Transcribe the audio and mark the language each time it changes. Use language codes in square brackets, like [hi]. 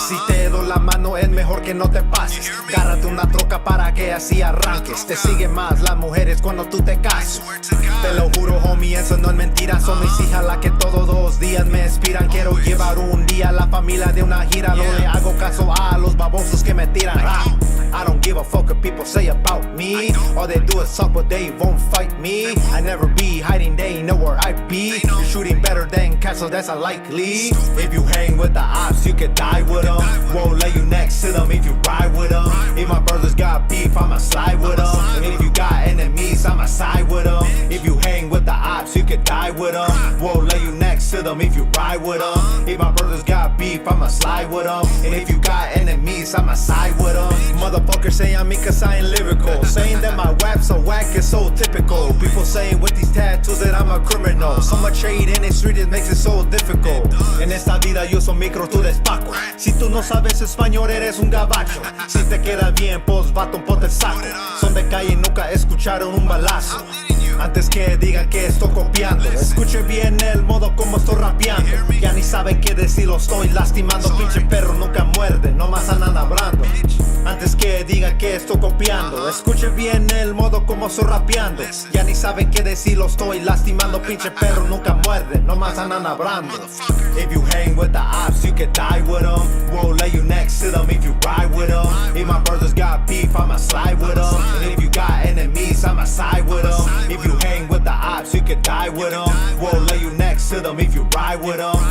[es] Si te doy la mano es mejor que no te pases. Gárrate una troca para que así arranques. Te siguen más las mujeres cuando tú te cases. Te lo juro, homie, eso no es mentira. Son mis hijas las que todos los días me inspiran. Quiero llevar un día a la familia de una gira. No le hago caso a los babosos que me tiran. [en] I don't give a fuck what people say about me. All they do is talk but they won't fight me. I never be hiding, they know where I be. You're shooting better than castles, that's unlikely. If you hang with the ops, you could die with them. Won't lay you next to them if you ride with them. If my brothers got beef, I'ma slide with them. If you got enemies, I'ma side with them. If you hang with the ops, you could die with them. Won't lay you next to them if you ride with them. If my brothers got beef, I'ma slide with them. And if you got enemies, I'ma side with them. Motherfuckers saying me cause I ain't lyrical. Saying that my rap's so whack is so typical. People saying with these tattoos that I'm a criminal. So much trade in the street, it makes it so difficult. [es] En esta vida yo soy micro, tú despaco. Si tú no sabes español, eres un gabacho. Si te queda bien, pues vato, ponte el saco. Son de calle, nunca escucharon un balazo. Antes que digan que estoy copiando, escuche bien el modo como estoy rapeando. rapeando. Ya ni saben qué decir, lo estoy lastimando. Pinche perro nunca muerde, nomás andan hablando. Antes que digan que estoy copiando, escuchen bien el modo como estoy rapeando. Ya ni saben qué decir, lo estoy lastimando. Pinche perro nunca muerde, nomás andan hablando. [en] If you hang with the ops, you can die with them. We'll lay you next to them if you ride with them. If my brothers got beef, I'ma slide with them. And if you got enemies, I'ma side with them. If you hang with the ops, you can die with them. We'll lay you next to them if you ride with them.